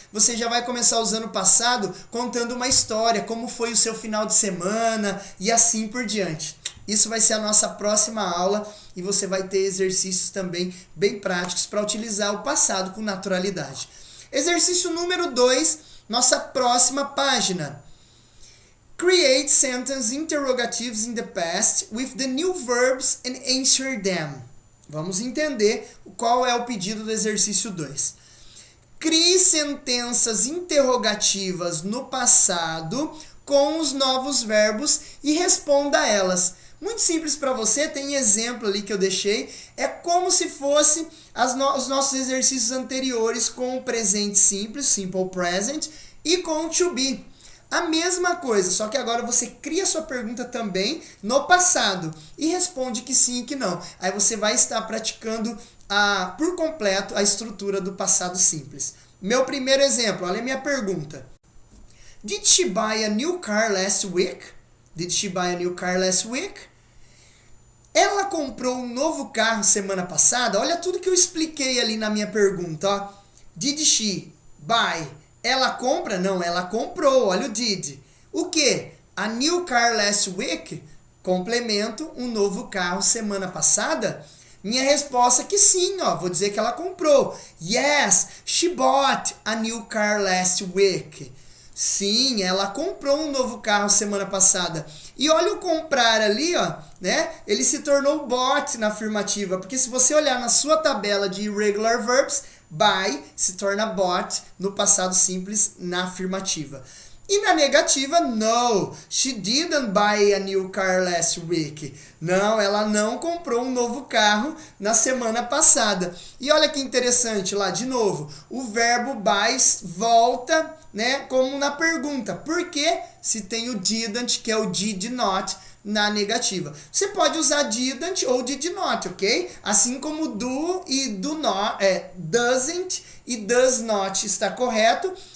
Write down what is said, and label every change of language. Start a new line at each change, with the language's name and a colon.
Portuguese: Você já vai começar usando o passado, contando uma história, como foi o seu final de semana e assim por diante. Isso vai ser a nossa próxima aula e você vai ter exercícios também bem práticos para utilizar o passado com naturalidade. Exercício número 2, nossa próxima página.
English: Create sentence interrogatives in the past with the new verbs and answer them.
Portuguese: Vamos entender qual é o pedido do exercício 2. Crie sentenças interrogativas no passado com os novos verbos e responda a elas. Muito simples para você, tem exemplo ali que eu deixei. É como se fosse os nossos exercícios anteriores com o presente simples, simple present, e com o to be. A mesma coisa, só que agora você cria sua pergunta também no passado e responde que sim e que não. Aí você vai estar praticando por completo a estrutura do passado simples. Meu primeiro exemplo, olha a minha pergunta.
English: Did she buy a new car last week? Did she buy a new car last week?
Portuguese: Ela comprou um novo carro semana passada? Olha tudo que eu expliquei ali na minha pergunta, ó.
English: Did she buy?
Portuguese: Ela compra? Não, ela comprou. Olha o did. O quê?
English: A new car last week?
Portuguese: Complemento, um novo carro semana passada? Minha resposta é que sim, ó. Vou dizer que ela comprou.
English: Yes, she bought a new car last week.
Portuguese: Sim, ela comprou um novo carro semana passada. E olha o comprar ali, ó, né? Ele se tornou bought na afirmativa, porque se você olhar na sua tabela de irregular verbs, buy se torna bought no passado simples na afirmativa. E na negativa,
English: no, she didn't buy a new car last week.
Portuguese: Não, ela não comprou um novo carro na semana passada. E olha que interessante lá, de novo, o verbo buy volta, né, como na pergunta. Por quê? Se tem o didn't, que é o did not, na negativa. Você pode usar didn't ou did not, ok? Assim como do e do not, doesn't e does not está correto.